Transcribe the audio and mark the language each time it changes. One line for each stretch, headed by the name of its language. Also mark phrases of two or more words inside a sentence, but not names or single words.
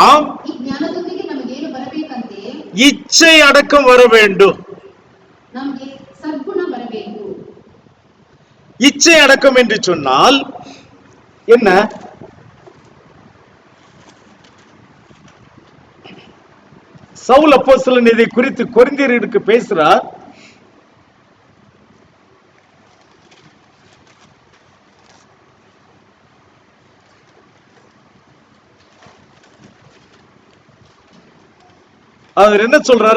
Kannada: ಈ ಜ್ಞಾನದೊಂದಿಗೆ ನಮಗೆ ಏನು ಬರಬೇಕಂತೆ?
Tamil: இச்சை அடக்கம் வர வேண்டும்.
Kannada: ನಮಗೆ ಸದ್ಗುಣ ಬರಬೇಕು.
Tamil: இச்சை அடக்கம் என்று சொன்னால் என்ன? சவுல் அப்போஸ்தலன் இதை குறித்து கொரிந்தியருக்கு பேசுறார். அவர் என்ன சொல்றாரு?